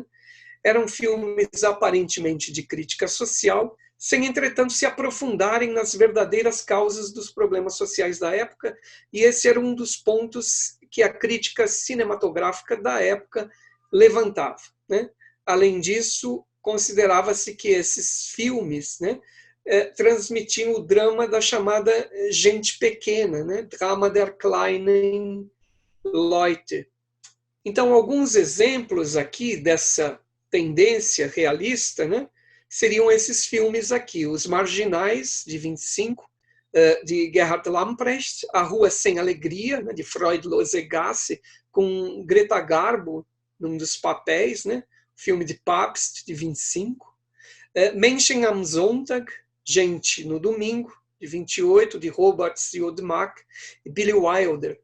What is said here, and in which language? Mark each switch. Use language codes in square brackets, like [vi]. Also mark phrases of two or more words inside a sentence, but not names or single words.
[pt] Eram filmes aparentemente de crítica social, sem, entretanto, se aprofundarem nas verdadeiras causas dos problemas sociais da época, e esse era um dos pontos que a crítica cinematográfica da época levantava, né? Além disso, considerava-se que esses filmes, né, transmitiam o drama da chamada gente pequena, né? [de] Drama der kleinen Leute. [pt] Então, alguns exemplos aqui dessa tendência realista, né, seriam esses filmes aqui: Os Marginais, de 25, de Gerhard Lamprecht, A Rua Sem Alegria, né, de Freudlose Gasse, com Greta Garbo num dos papéis, né, filme de Pabst, de 25, Menschen am Sonntag, Gente no Domingo, de 28, de Robert Siodmak e Billy Wilder.